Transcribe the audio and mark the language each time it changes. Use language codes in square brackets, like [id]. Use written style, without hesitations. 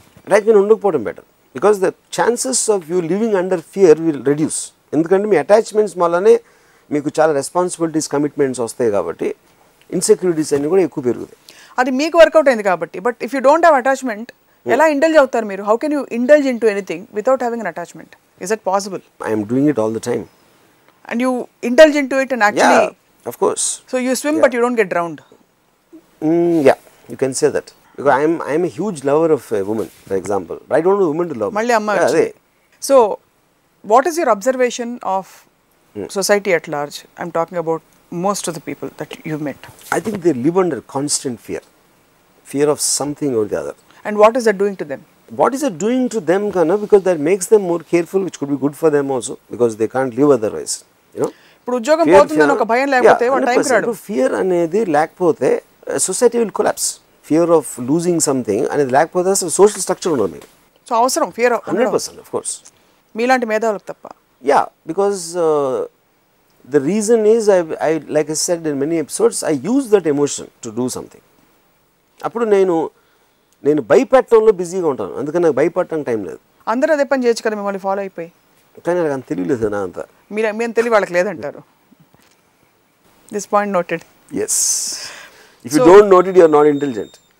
[te] Attachment ఉండకపోవడం better, [en] Because the chances of you living under fear will reduce. [te] ఎందుకంటే మీ attachments వల్లనే మీకు చాలా రెస్పాన్సిబిలిటీస్, కమిట్మెంట్స్ వస్తాయి కాబట్టి ఇన్సెక్యూరిటీస్ అన్ని కూడా ఎక్కువ పెరుగుతాయి. అది మీకు వర్కౌట్ అయింది కాబట్టి. [en] but if you don't have attachment, [te] ఎలా ఇండల్జ్ అవుతారు మీరు? [en] How can you indulge into anything without having an attachment? Is it possible? I'm doing it all the time. And you indulge into it and actually... Yeah, of course. So you swim but you don't get drowned. Yeah, you can say that. Because I'm a huge lover of a woman, for example. I don't want a woman to love me. [te] Malli amma vachindi. [en] So what is your observation of society at large? I'm talking about most of the people that you've met. I think they live under constant fear of something or the other. And what is that doing to them? What is it doing to them, Kana? Because that makes them more careful, which could be good for them also, because they can't live otherwise. You know? [te] ఇప్పుడు ఉద్యోగం పోతుందని ఒక భయం లేకపోతే వాడు టైంకి రాడు. [en] fear [te] అనేది లేకపోతే [en] Society will collapse. Fear of losing something [te] అనేది లేకపోతే అసలు సోషల్ స్ట్రక్చర్ ఉండదు మీకు. సో అవసరం ఫియర్ [en] 100%, of course. [te] మీలాంటి మేధావులకు తప్ప. [en] Yeah, because the reason is I like I said in many episodes, I use that emotion to do something. [te] అప్పుడు నేను భయపెట్టడంలో బిజీగా ఉంటాను, అందుకని నాకు భయపడటం టైం లేదు. అందరూ అదే పని చేయొచ్చు కదా మిమ్మల్ని ఫాలో అయిపోయి. కానీ నాకు అంత తెలియలేదు నా అంతా. మీరు తెలివి వాళ్ళకి లేదంటారు. [en] This point noted. Yes, if you don't note it you are not intelligent.